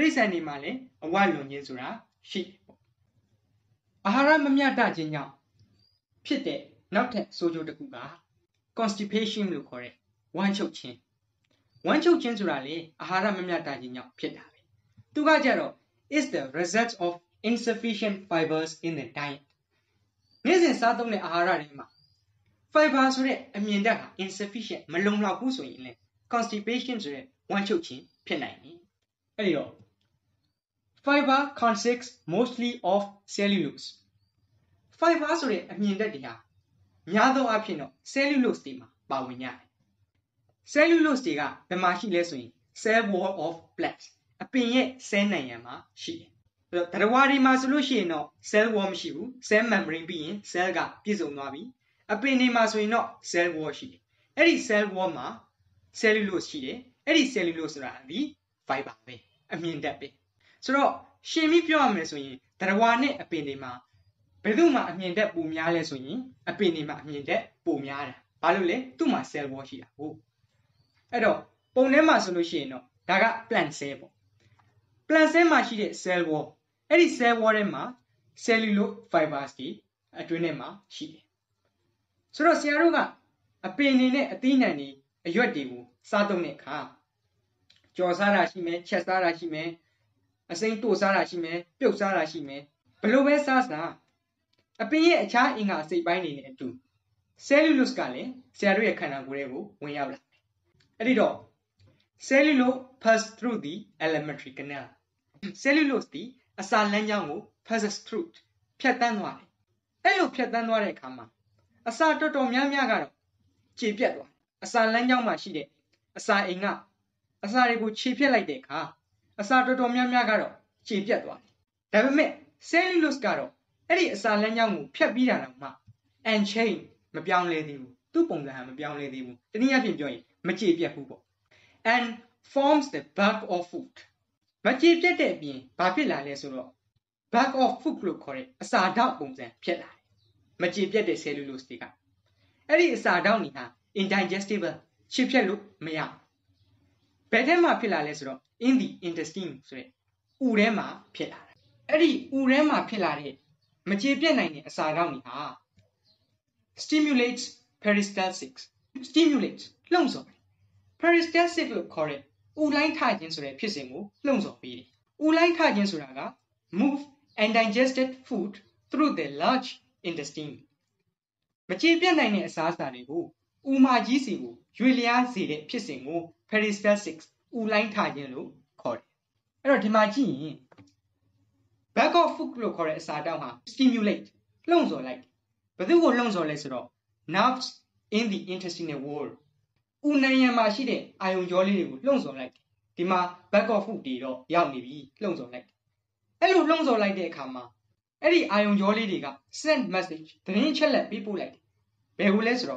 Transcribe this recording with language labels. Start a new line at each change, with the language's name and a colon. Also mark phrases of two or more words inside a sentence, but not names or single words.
Burmese: ရစ္ဆာန်တွေမှာလည်းအဝလွန်ခြင်းဆိုတာရှိတယ်ပေါ့အာဟာရမမျှတခြင်းကြောင့်ဖြစ် တဲ့နောက်ထပ်ဆိုးကျိုးတစ်ခုက constipation လို့ခေါ်တဲ့ဝမ်းချုပ်ခြင်းဆိုတာလေအာဟာရမမျှတခြင်းကြောင့်ဖြစ်တာပဲသူကကြတော့
English: is the result of insufficient fibers in the diet
Burmese: နေ့စဉ်စားသုံးတဲ့အာဟာရတွေမှာ fiber ဆိုတဲ့အမြင်ဓာတ်ဟာ insufficient မလုံလောက်ဘူးဆိုရင်လေ constipation ဆိုတဲ့ဝမ်းချုပ်ခြင်းဖြစ်နိုင်တယ်အဲ့ဒီတော့
English: Fiber consists mostly of cellulose.
Burmese: Fiber ဆိုတဲ့အမြင်ဓာတ်တွေဟာများသောအားဖြင့်တော့ cellulose တွေမှာပါဝင်ကြတယ်။ cellulose တွေကဘယ်မှာရှိလဲဆိုရင် cell
English: wall of plants
Burmese: အပင်ရဲ့ cell နံရံမှာရှိတယ်။အဲ့တော့သတ္တဝါတွေမှာဆိုလို့ရှိရင်တော့
English: cell wall
Burmese: မရှိဘူး။
English: cell membrane
Burmese: ပြီးရင် cell ကပြည့်စုံသွားပြီ။အပင်တွေမှာဆိုရင်တော့
English: cell wall
Burmese: ရှိတယ်။အဲ့ဒီ
English: cell wall
Burmese: မှာ cellulose ရှိတယ်။အဲ့ဒီ cellulose ဆိုတာဒီ fiber ပဲအမြင်ဓာတ်ပဲ။ဆိုတော့ရှင်းပြီးပြောရမယ်ဆိုရင်သတ္တဝါနဲ့အပင်တွေမှာ ဘယ်သူမှအမြင်ဓာတ်ပိုများလဲဆိုရင်အပင်တွေမှာအမြင်ဓာတ်ပိုများတာ။ဘာလို့လဲသူ့မှာ
English: cell wall
Burmese: ရှိတာဟုတ်။အဲ့တော့ပုံထဲမှာဆိုလို့ရှိရင်တော့ဒါက
English: plant cell
Burmese: ပေါ့။
English: plant cell
Burmese: မှာရှိတဲ့
English: cell wall
Burmese: အဲ့ဒီ
English: cell wall
Burmese: ထဲမှာ
English: cellulose fibers
Burmese: တွေအတွင်းထဲမှာရှိတယ်။ဆိုတော့ဆရာတို့ကအပင်တွေနဲ့အသီးနှံတွေအရွက်တွေကို စားသုံးတဲ့အခါကြော်စားတာရှိမယ်ချက်စားတာရှိမယ်အစိမ်းတို့စားတာရှိမယ်ပြုတ်စားတာရှိမယ်ဘယ်လိုပဲစားစားအပင်ရဲ့အခြားအင်္ဂါစိတ်ပိုင်းတွေနဲ့အတူ cellulose ကလည်းဆရာတို့ရဲ့ခန္ဓာကိုယ်ထဲကိုဝင်ရောက်လာတယ်။အဲ့ဒီတော့
English: cellulose pass through the alimentary canal
Burmese: cellulose ဒီအစာလမ်းကြောင်းကို
English: passes through
Burmese: ဖြတ်တန်းသွားတယ်။အဲ့လိုဖြတ်တန်းသွားတဲ့အခါမှာအစာတော်တော်များများကတော့ခြေပြတ်သွားတယ်။အစာလမ်းကြောင်းမှာရှိတဲ့အစာအိမ်ကအစာ တွေကိုခြေပြတ်လိုက်တဲ့အခါအစာတော်တော်များများကတော့ခြေပြတ်သွားတယ်။ဒါပေမဲ့ cellulose ကတော့အဲ့ဒီအစာလမ်းကြောင်းကိုဖြတ်ပြီးတာတော့မှ unchain မပြော င်းလဲသေးဘူး။သူ့ပုံစံဟာမပြောင်းလဲသေးဘူး။တနည်းအားဖြင့်ပြောရင်မခြေပြတ်ဘူးပေါ့။
English: and forms the bulk of food
Burmese: မခြေပြတ်တဲ့အပြင်ဘာဖြစ်လာလဲဆိုတော့
English: bulk of food
Burmese: လို့ခေါ်တဲ့အစာဓာတ်ပုံစံဖြစ်လာတယ်။မခြေပြတ်တဲ့ cellulose တွေကအဲ့ဒီအစာဓာတ်တွေဟာ indigestible ခြေဖြတ်လို့မရဘူး။ဘယ်ထဲမှာဖြစ်လာလဲဆိုတော့
English: in the intestine
Burmese: ဆိုတဲ့ဥထဲမှာဖြစ်လာတယ်။အဲ့ဒီဥထဲမှာဖြစ်လာတဲ့မခြေပြတ်နိုင်တဲ့အစာဓာတ်တွေဟာ
English: stimulates peristalsis
Burmese: stimulates လှုံ့ဆော်တယ် peristalsis လို့ခေါ်တဲ့ဥလိုင်းထခြင်းဆိုတဲ့ဖြစ်စဉ်ကိုလှုံ့ဆော်ပေးတယ်။ဥလိုင်းထခြင်းဆိုတာက
English: move undigested food through the large intestine
Burmese: မခြေပြတ်နိုင်တဲ့အစာအစာတွေကိုဥမာကြီးစီကိုရွေလျားစေတဲ့ဖြစ်စဉ်ကို peristalsis ဥလိုင်းထခြင်းလို့ခေါ်တယ်။အဲ့တော့ဒီမှာကြည့်ရင်
English: bulk of food
Burmese: လို့ခေါ်တဲ့အစာဓာတ်ဟာ stimulate လှုံ့ဆော်လိုက်ဘယ်သူကိုလှုံ့ဆော်လဲဆိုတော့
English: nerves in the intestinal wall
Burmese: ဥနံရံမှာရှိတဲ့အာယုံကြောလေးတွေကိုလှုံ့ဆော်လိုက်ဒီမှာ
English: bulk of food
Burmese: တွေတော့ရောက်နေပြီလှုံ့ဆော်လိုက်အဲ့လိုလှုံ့ဆော်လိုက်တဲ့အခါမှာအဲ့ဒီအာယုံကြောလေးတွေက
English: send message
Burmese: သတင်းချက်လက်ပေးပို့လိုက်ဘယ်ကိုလဲဆိုတော့